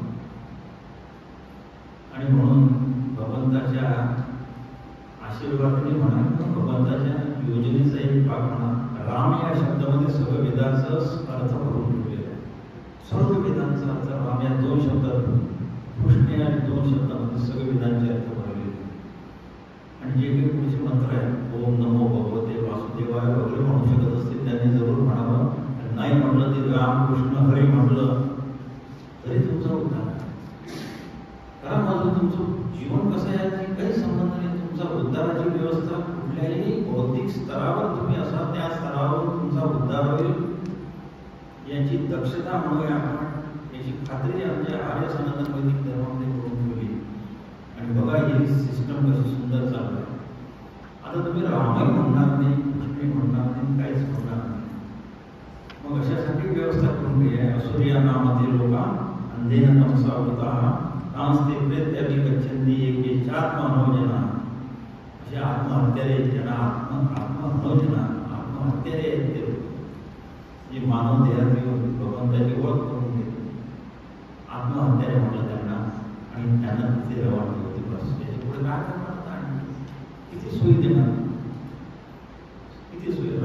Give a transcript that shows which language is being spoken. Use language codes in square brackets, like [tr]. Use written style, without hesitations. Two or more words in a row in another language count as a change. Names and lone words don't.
[mr] आणि म्हणून भगवंताच्या आशीर्वादाने म्हणा, भगवंताच्या योजनेचा एक भाग म्हणा, राम या शब्दामध्ये सर्व वेदांचा अर्थ भरून ठेवलेला आहे. सर्व वेदांचा अर्थ राम या 2 शब्दात कृष्ण या 2 शब्दामध्ये सगळे वेदांचे अर्थ भरलेले आणि जे काही पुढचे मंत्र आहेत [sa] ओम नमो भगवते वासुदेवाय [mr] वगैरे म्हणू शकत असतील त्यांनी जरूर म्हणावं. नाही म्हटलं ते राम कृष्ण हरी म्हटलं तरी तुमचा उद्धार. कारण माझं तुमचं जीवन कसं आहे याची काही संबंध नाही. तुमचा उद्धाराची व्यवस्था कुठल्याही भौतिक स्तरावर तुम्ही असा त्या स्तरावर तुमचा उद्धार होईल याची दक्षता म्हणूया आपण, याची खात्री आमच्या आर्य सनातन वैदिक धर्मामध्ये करून ठेवली. आणि बघा ही सिस्टम कशी सुंदर चालू आहे. आता तुम्ही रामही म्हणणार नाही, कृष्णही म्हणणार नाही, काहीच म्हणणार नाही. मग अशासाठी व्यवस्था करून घ्या. [sa] असुरिया नामातील लोका अंधेन तमसा वृता तांस्ते प्रेत्यापि गच्छन्ति एकेचात्मनोजना. [mr] असे आत्महत्यारे ज्यांना आत्मनोजना आत्महत्यारे आहेत ते जे मानव देहात येऊन भगवंताची ओळख करून घेते आत्महत्यारे म्हटलं त्यांना आणि त्यांना तिथे रवानगी होती. बस त्याच्या पुढे काय करणार आणि किती सोयी देणार, किती सोयी.